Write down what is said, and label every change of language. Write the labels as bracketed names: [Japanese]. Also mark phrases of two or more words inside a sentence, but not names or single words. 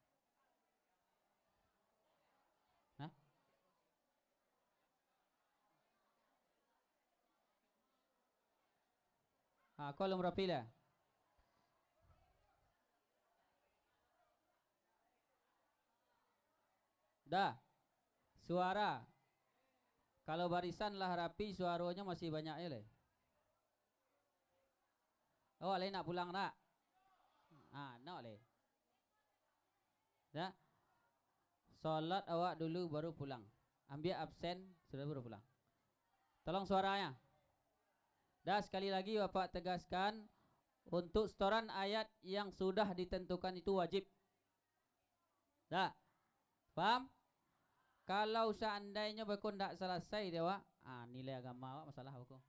[Indonesian] Kau belum rapi lah. Dah. Suara. Kalau barisan lah rapi, suaranya masih banyak ya leh. Oh, leh nak pulang nak? Nak leh. Dah. Solat awak dulu baru pulang. Ambil absen sudah baru pulang. Tolong suaranya. Dah, sekali lagi Bapak tegaskan, untuk setoran ayat yang sudah ditentukan itu wajib. Dah. Paham? Kalau seandainya Bapak tidak selesai dia Wak, nilai agama Wak masalah Bapak.